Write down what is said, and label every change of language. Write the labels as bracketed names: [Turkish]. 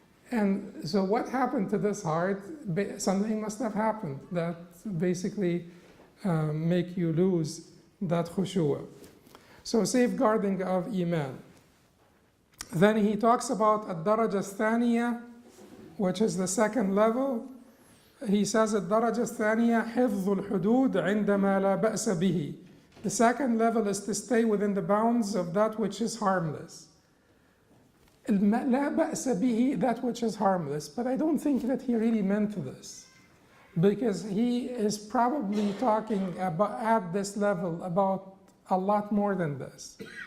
[English] And so what happened to this heart? Something must have happened that basically make you lose that khushu'. So safeguarding of Iman. Then he talks about [Arabic] الدرجة الثانية, [English] which is the second level. He says [Arabic] الدرجة الثانية حفظ الحدود عندما لا بأس به. [English] The second level is to stay within the bounds of that which is harmless. [Arabic] لا بأس به, [English] that which is harmless. But I don't think that he really meant this, because he is probably talking about at this level about a lot more than this.